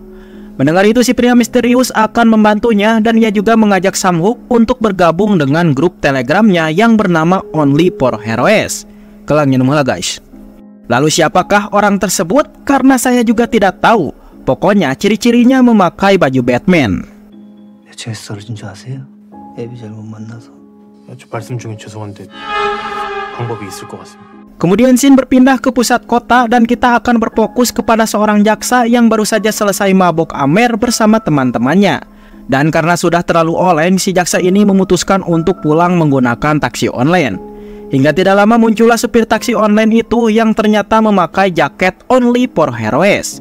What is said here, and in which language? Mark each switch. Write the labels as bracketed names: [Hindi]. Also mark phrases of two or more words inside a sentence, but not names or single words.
[Indonesian] Mendengar itu si pria misterius akan membantunya dan ia juga mengajak Samhoek untuk bergabung dengan grup telegramnya yang bernama Only for Heroes. Kelangnya nomor guys. Lalu siapakah orang tersebut? Karena saya juga tidak tahu. Pokoknya ciri-cirinya memakai baju Batman. [Korean] 제가 쓰러진 줄 아세요? 애비 잘못 만나서. 말씀 중에 죄송한데 방법이 있을 것 같습니다. [Indonesian] Kemudian scene berpindah ke pusat kota dan kita akan berfokus kepada seorang jaksa yang baru saja selesai mabok amer bersama teman-temannya. Dan karena sudah terlalu oleng, si jaksa ini memutuskan untuk pulang menggunakan taksi online. Hingga tidak lama muncullah supir taksi online itu yang ternyata memakai jaket Only for Heroes.